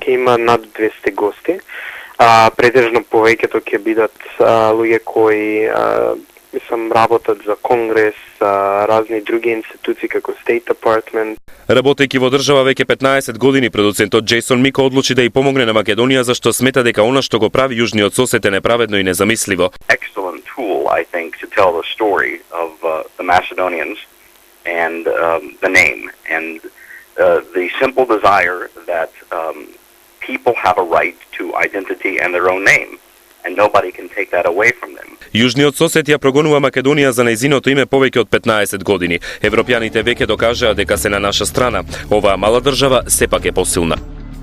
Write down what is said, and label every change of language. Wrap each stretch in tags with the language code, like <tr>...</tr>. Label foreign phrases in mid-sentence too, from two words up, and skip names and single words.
<mk>Има над 200 гости. Претежно повеќето ќе бидат луѓе кои работат за Конгрес, разни други институции како State Department. Работејќи во држава веќе 15 години, продуцентот Джейсон Мико одлучи да ја помогне на Македонија зашто смета дека она што го прави јужниот сосед е неправедно и незамисливо.</mk> <en>Excellent tool, I think, to tell the story of the Macedonians and the name and the simple desire that people have a right to identity and their own name. And nobody can take that away from them.</en> <mk>Јужниот сосед ја прогонува Македонија за нејзиното име повеќе од 15 години. Европјаните веќе докажаа дека се на наша страна. Оваа мала држава сепак е посилна.</mk>